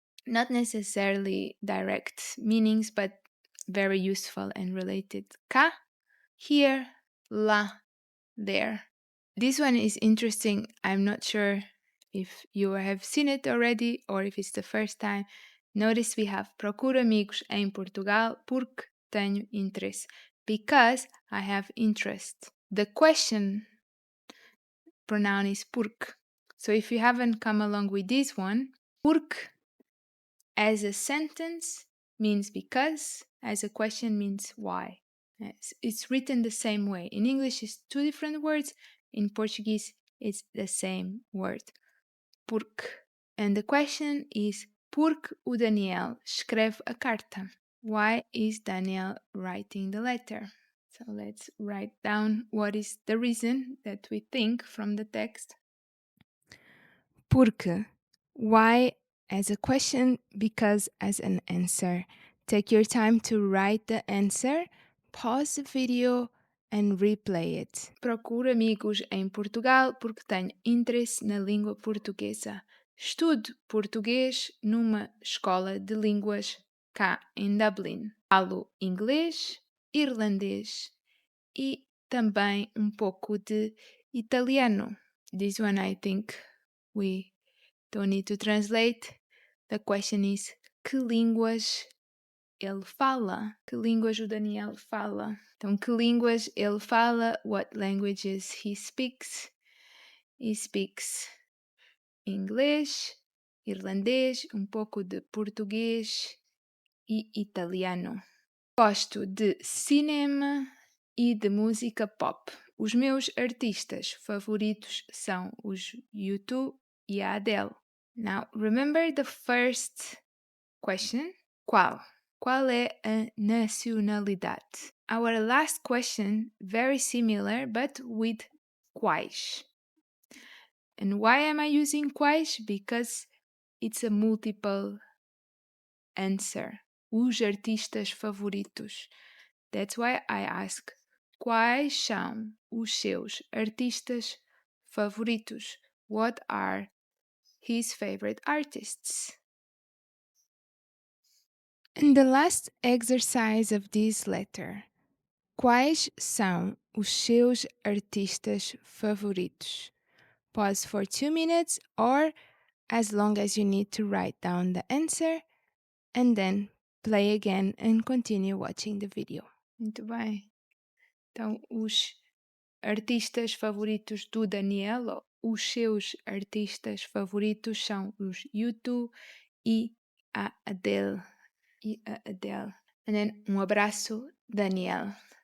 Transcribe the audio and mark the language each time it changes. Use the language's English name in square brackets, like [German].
[English] Not necessarily direct meanings, but very useful and related. Cá, here, lá, there. This one is interesting. I'm not sure if you have seen it already or if it's the first time. Notice we have [Portuguese] procuro amigos em Portugal porque tenho interesse. [English] Because I have interest. The question pronoun is porque. So if you haven't come along with this one, porque as a sentence means because, as a question means why. It's written the same way. In English, it's two different words. In Portuguese, it's the same word. Porque. And the question is, [Portuguese] porque o Daniel escreve a carta? [English] Why is Daniel writing the letter? So let's write down what is the reason that we think from the text. [Portuguese] Porque. [English] Why as a question, because as an answer. Take your time to write the answer, pause the video, and replay it. [Portuguese] Procuro amigos em Portugal porque tenho interesse na língua portuguesa. Estudo português numa escola de línguas cá em Dublin. Falo inglês, irlandês e também um pouco de italiano. [English] This one I think we don't need to translate. The question is: [Portuguese] que línguas ele fala? Que línguas o Daniel fala? Então, que línguas ele fala? [English] What languages he speaks? He speaks [Portuguese] inglês, irlandês, um pouco de português e italiano. Gosto de cinema e de música pop. Os meus artistas favoritos são os U2 e a Adele. [English] Now, remember the first question? Qual? [Portuguese] Qual é a nacionalidade? [English] Our last question, very similar, but with quais. And why am I using quais? Because it's a multiple answer. [Portuguese] Os artistas favoritos. [English] That's why I ask, [Portuguese] quais são os seus artistas favoritos? [English] What are his favorite artists? And the last exercise of this letter. [Portuguese] Quais são os seus artistas favoritos? [English] Pause for 2 minutes or as long as you need to write down the answer and then play again and continue watching the video. [Portuguese] Muito bem. Então, os artistas favoritos do Daniel, ou os seus artistas favoritos são os U2 e a Adele. [English] And then [Portuguese] um abraço, [English] Daniel.